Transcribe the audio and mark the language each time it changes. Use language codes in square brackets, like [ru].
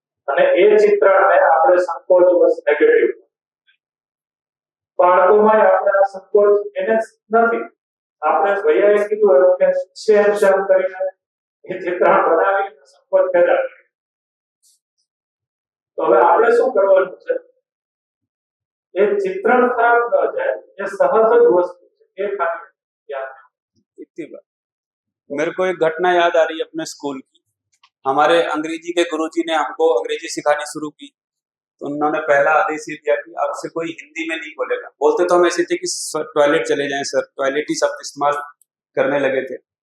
[gu] અને એ ચિત્રણને આપણે સંકોચવશ નેગેટિવ, બાળકોમાં આપણે આ સંકોચ એને નથી, આપણે ભૈયાએ કીધું એવું કે સેમ કરીને એ ચિત્રણ બનાવીને સંકોચ પેદા કરે, તો હવે આપણે શું કરવાનું છે, એ ચિત્રણ ખરાબ ન જાય, એ સહજ જ વસ્તુ છે, એ ખાલી યાદ રાખો। [hi] इतनी बात। मेरे को एक घटना याद आ रही है अपने स्कूल की। हमारे अंग्रेजी के गुरुजी ने हमको अंग्रेजी सिखानी शुरू की, तो उन्होंने पहला आदेश ये दिया कि आपसे कोई हिंदी में नहीं बोलेगा। बोलते तो हम ऐसे थे कि टॉयलेट चले जाएं सर, टॉयलेट ही शब्द इस्तेमाल करने लगे थे।